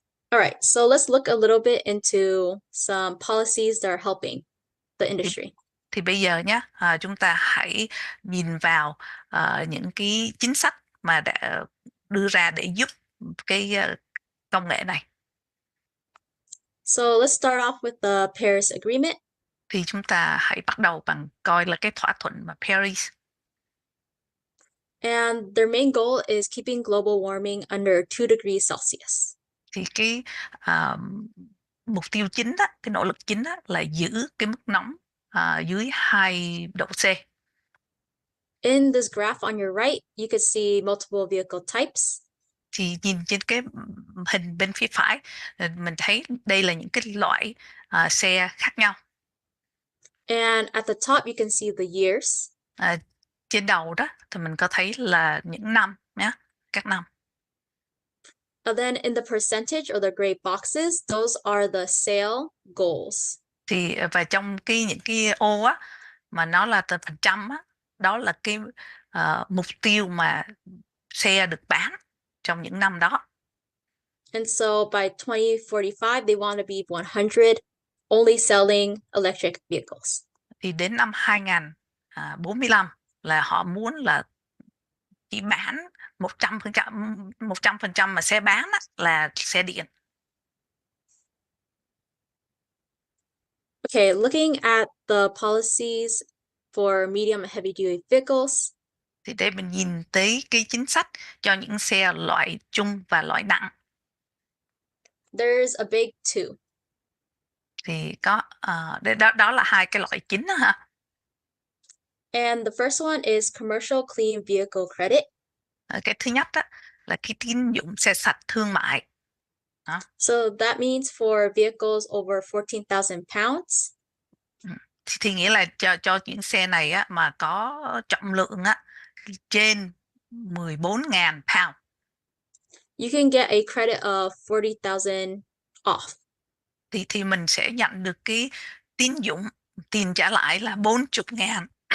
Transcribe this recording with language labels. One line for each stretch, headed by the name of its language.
English: All right, so let's look a little bit into some policies that are helping the industry.
Vietnamese: Thì bây giờ nhé, chúng ta hãy nhìn vào những cái chính sách mà đã đưa ra để giúp cái công nghệ này.
English: So let's start off with the Paris Agreement.
Vietnamese: Thì chúng ta hãy bắt đầu bằng coi là cái thỏa thuận mà Paris.
English: And their main goal is keeping global warming under 2 degrees Celsius.
Vietnamese: Thì cái mục tiêu chính cái nỗ lực chính là giữ cái mức nóng dưới 2 độ C.
English: In this graph on your right, you could see multiple vehicle types.
Vietnamese: Thì nhìn trên cái hình bên phía phải, mình thấy đây là những cái loại xe khác nhau.
English: And at the top, you can see the years.
Vietnamese: Trên đầu đó thì mình có thấy là những năm nhé, các năm.
English: And then in the percentage or the gray boxes, those are the sale goals.
Vietnamese: Thì và trong những cái ô mà nó là phần trăm đó là cái mục tiêu mà xe được bán trong những năm đó.
English: And so by 2045, they want to be 100, only selling electric vehicles.
Vietnamese: Thì đến năm 2045 là họ muốn là chỉ bán 100% mà xe bán là xe điện.
English: Okay, looking at the policies for medium and heavy duty vehicles.
Vietnamese: Thì để mình nhìn tới cái chính sách cho những xe loại trung và loại nặng.
English: There's a big two.
Vietnamese: Thì có đó là hai cái loại chính đó ha.
English: And the first one is commercial clean vehicle credit.
Vietnamese: Cái thứ nhất đó là cái tín dụng xe sạch thương mại.
English: So that means for vehicles over 14,000 pounds.
Vietnamese: Thì nghĩa là cho những xe này á, mà có trọng lượng á, trên 14.000 pound.
English: You can get a credit of 40,000 off.
Vietnamese: Thì mình sẽ nhận được cái tín dụng tiền trả lại là 40.000.